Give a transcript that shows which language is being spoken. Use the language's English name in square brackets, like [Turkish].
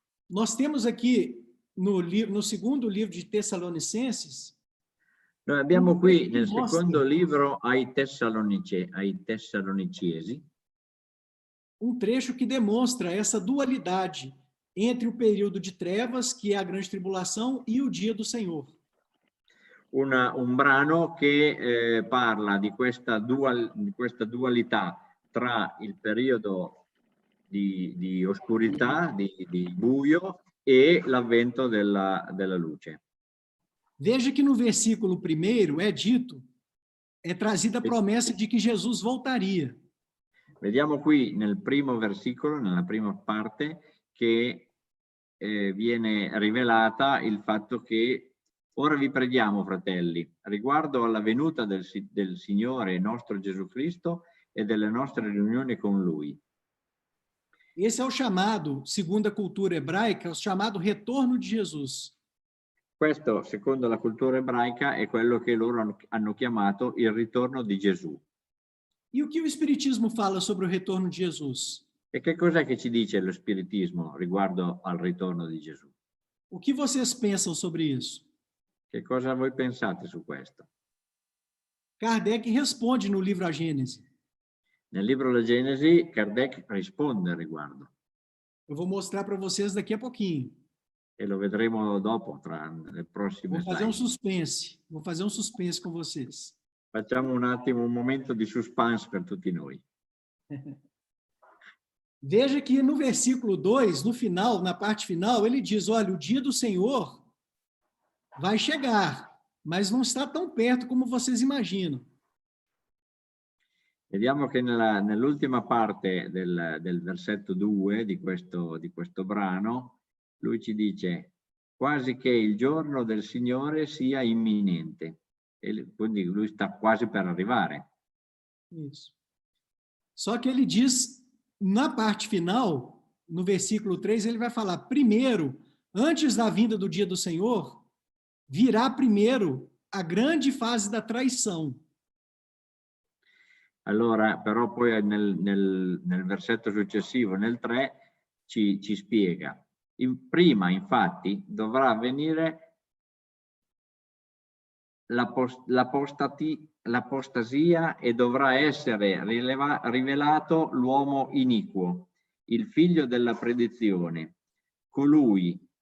[Portuguese] Nós temos aqui no segundo livro de Tessalonicenses. [Italian] Noi abbiamo qui nel secondo libro ai Tessalonicesi [Portuguese] um trecho que demonstra essa dualidade entre o período de trevas, que é a grande tribulação, e o dia do Senhor. [Italian] Un brano che parla di questa dualità tra il periodo di oscurità, di buio e l'avvento della luce. [Portuguese] Veja que no versículo 1 é trazida a promessa de que Jesus voltaria. [Italian] Vediamo qui nel primo versicolo, nella prima parte, che viene rivelata il fatto che ora vi preghiamo, fratelli, riguardo alla venuta del Signore nostro Gesù Cristo e delle nostre riunioni con Lui. [Portuguese] Esse é o chamado, segundo a cultura hebraica, o chamado retorno de Jesus. [Italian] Questo, secondo la cultura ebraica, è quello che loro hanno chiamato il ritorno di Gesù. [Portuguese] E o que o Espiritismo fala sobre o retorno de Jesus? [Italian] E che cos'è che ci dice lo spiritismo riguardo al ritorno di Gesù? [Portuguese] O que vocês pensam sobre isso? [Italian] Che cosa voi pensate su questo? [Portuguese] Kardec responde no livro A Gênese. [Italian] Nel libro La Genesi, Kardec risponde al riguardo. [Portuguese] Eu vou mostrar para vocês daqui a pouquinho. [Italian] E lo vedremo dopo, tra le prossime [Portuguese] Vou fazer um slide. suspense. Vou fazer um suspense com vocês. [Italian] Facciamo un attimo un momento di suspense per tutti noi. [Portuguese] Veja que no versículo 2, no final, na parte final, ele diz, olha, o dia do Senhor vai chegar, mas não está tão perto como vocês imaginam. [Italian] Vediamo che nell'ultima parte del versetto 2 di questo brano, lui ci dice quasi che il giorno del Signore sia imminente. E quindi lui sta quasi per arrivare. [Portuguese] Isso. Só que ele diz, na parte final, no versículo 3, ele vai falar, primeiro, antes da vinda do dia do Senhor, virá primeiro a grande fase da traição. [Italian] Allora, però poi nel versetto successivo, nel 3, ci spiega. Prima, infatti, dovrà avvenire l'apostasia e dovrà essere rivelato l'uomo iniquo, il figlio della perdizione, colui